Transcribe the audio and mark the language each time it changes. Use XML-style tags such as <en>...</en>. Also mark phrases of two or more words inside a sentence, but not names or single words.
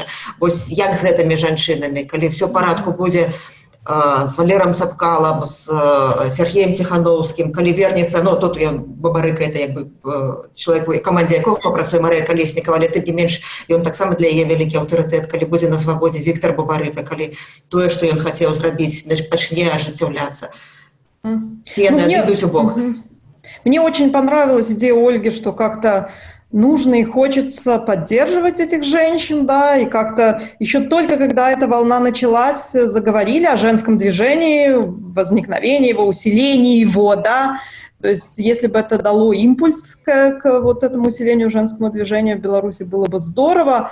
<be>Вось як з гэтымі жанчынамі, калі ўсё парадку будзе з Валером Цапкалам, з Сергеем Тихановскім, калі вернецца, ну тут ён Бабарыка, это як бы чалавек, у камандзе якога працуе Марыя Калеснікава, але тым не менш ён таксама для яе вялікі аўтарытэт, калі будзе на свабодзе Віктор Бабарыка, калі тое, што ён хацеў зрабіць, пачне ажыццяўляцца. Ці яны адыдуць у бок?</be> <ru>Мне очень понравилась идея Ольги, что как-то нужно и хочется поддерживать этих женщин, и как-то еще только когда эта волна началась, заговорили о женском движении, возникновении его, усилении его, То есть если бы это дало импульс к вот этому усилению женскому движению в Беларуси, было бы здорово.</ru>